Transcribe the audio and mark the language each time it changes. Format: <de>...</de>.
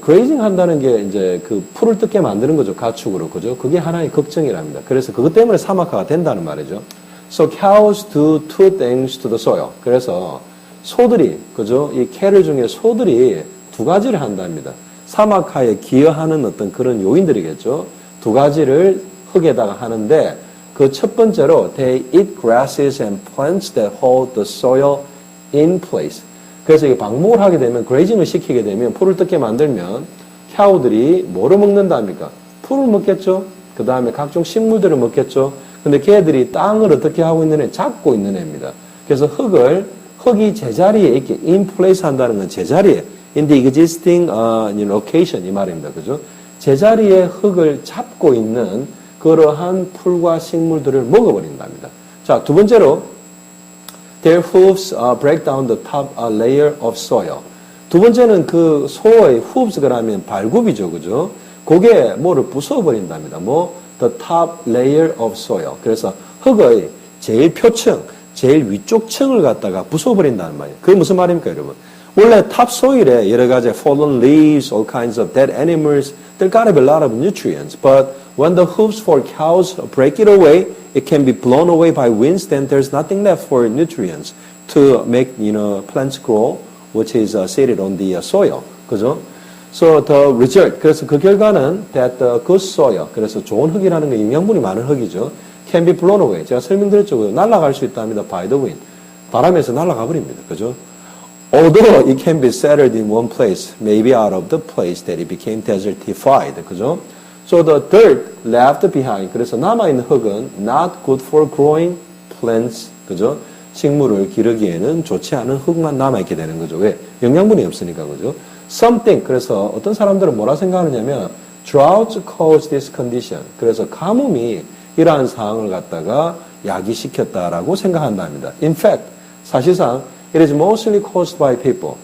<ko>grazing 한다는 게 이제 그 풀을 뜯게 만드는 거죠. 가축으로. 그죠? 그게 하나의 걱정이랍니다. 그래서 그것 때문에 사막화가 된다는 말이죠.</ko> <en>So cows do two things to the soil.</en> <ko>그래서 소들이, 그죠? 이 cattle 중에 소들이 두 가지를 한답니다. 사막화에 기여하는 어떤 그런 요인들이겠죠. 두 가지를 흙에다가 하는데 그 첫 번째로</ko> <en>they eat grasses and plants that hold the soil in place.</en> <ko>그래서 이게 방목을 하게 되면, 그레이징을 시키게 되면, 풀을 뜯게 만들면 캬우들이 뭐를 먹는답니까? 풀을 먹겠죠. 그 다음에 각종 식물들을 먹겠죠. 근데 걔들이 땅을 어떻게 하고 있는 애? 잡고 있는 애입니다. 그래서 흙이 제자리에 이렇게</ko> <en>in place</en> <ko>한다는 건 제자리에</ko> <en>in the existing location</en> <ko>이 말입니다. 그죠? 제자리에 흙을 잡고 있는 그러한 풀과 식물들을 먹어버린답니다. 자, 두 번째로</ko> <en>their hooves break down the top layer of soil.</en> <ko>두 번째는 그 소의 hoofs가 하면 발굽이죠. 그죠? 그게 뭐를 부숴버린답니다.</ko> <en>the top layer of soil.</en> <ko>그래서 흙의 제일 표층, 제일 위쪽 층을 갖다가 부숴버린다는 말이에요. 그게 무슨 말입니까, 여러분? 원래</ko> <en>topsoil에 여러 가지 fallen leaves, all kinds of dead animals, there gotta be a lot of nutrients. But when the hooves for cows break it away, it can be blown away by winds, then there's nothing left for nutrients to make, plants grow, which is seated on the soil.</en> <ko>그죠?</ko> <en>So the result,</en> <ko>그래서 그 결과는</ko> <en>that the good soil,</en> <ko>그래서 좋은 흙이라는 건 영양분이 많은 흙이죠.</ko> <en>can be blown away.</en> <ko>제가 설명드렸죠. 날아갈 수 있답니다.</ko> <en>by the wind.</en> <ko>바람에서 날아가 버립니다. 그죠?</ko> <en>Although it can be settled in one place, maybe out of the place that it became desertified.</en> <ko>그죠?</ko> <en>So the dirt left behind.</en> <ko>그래서 남아있는 흙은</ko> <en>not good for growing plants.</en> <ko>그죠? 식물을 기르기에는 좋지 않은 흙만 남아있게 되는 거죠. 왜? 영양분이 없으니까. 그죠?</ko> <en>Something.</en> <ko>그래서 어떤 사람들은 뭐라 생각하느냐면</ko> <en>drought caused this condition.</en> <ko>그래서 가뭄이 이러한 상황을 갖다가 야기시켰다라고 생각한답니다.</ko> <en>In fact,</en> <ko>사실상</ko> <en>it is mostly caused by people.</en>